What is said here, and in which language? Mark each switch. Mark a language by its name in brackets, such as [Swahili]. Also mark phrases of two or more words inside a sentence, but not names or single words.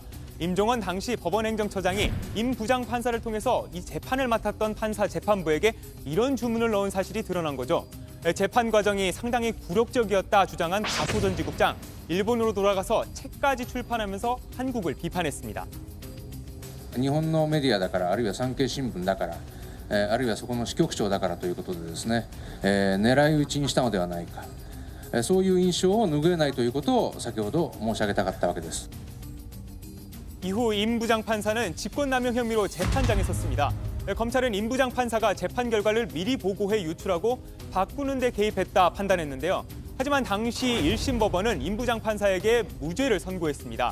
[Korean] 임종원 당시 법원행정처장이 임 부장판사를 통해서 이 재판을 맡았던 판사 재판부에게 이런 주문을 넣은 사실이 드러난 거죠. 재판 과정이 상당히 굴욕적이었다 주장한 가토 전 지국장. 일본으로 돌아가서 책까지 출판하면서 한국을 비판했습니다. [Japanese] 日本のメディアだから、あるいは産経新聞だから、あるいはそこの支局長だからということでですね、狙い撃ちにしたのではないか、そういう印象を拭えないということを先ほど申し上げたかったわけです。 [Korean] 이후 임 부장판사는 직권남용 혐의로 재판장에 섰습니다. 검찰은 임 부장판사가 재판 결과를 미리 보고해 유출하고 바꾸는 데 개입했다 판단했는데요. 하지만 당시 1심 법원은 임 부장판사에게 무죄를 선고했습니다.